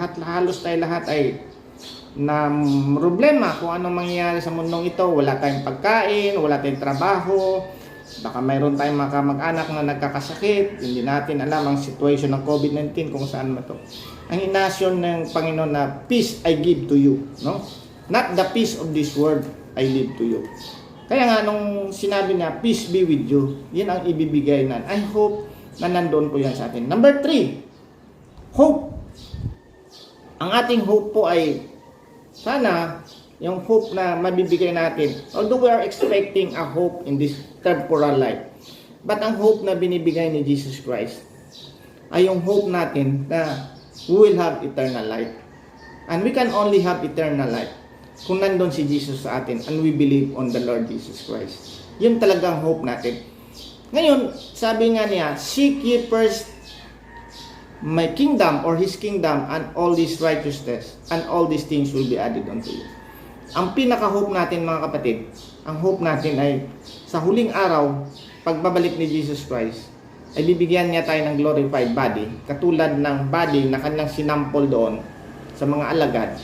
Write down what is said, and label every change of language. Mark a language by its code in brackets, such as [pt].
[tl] Halos tayo lahat ay na problema kung anong mangyayari sa mundong ito. Wala tayong pagkain, wala tayong trabaho, baka mayroon tayong mga kamag-anak na nagkakasakit, hindi natin alam ang situation ng COVID-19 kung saan ba ito. Ang inasyon ng Panginoon na [en] peace I give to you, [tl] no? [en] Not the peace of this world I leave to you. [tl] Kaya nga nung sinabi niya [en] peace be with you, [tl] yun ang ibibigay na. I hope na nandoon po yan sa atin. Number 3, hope. Ang ating hope po ay sana yung hope na mabibigay natin, [en] although we are expecting a hope in this temporal life, [tl] but ang hope na binibigay ni Jesus Christ ay yung hope natin na [en] we will have eternal life. And we can only have eternal life [tl] kung nandun si Jesus sa atin [en] and we believe on the Lord Jesus Christ. [tl] Yun talagang hope natin. Ngayon, sabi nga niya, [en] seek ye first my kingdom or His kingdom and all this righteousness and all these things will be added unto you. [tl] Ang pinaka-hope natin mga kapatid, ang hope natin ay sa huling araw, pagbabalik ni Jesus Christ, ay bibigyan niya tayo ng glorified body, katulad ng body na kanilang sinampol doon sa mga alagad.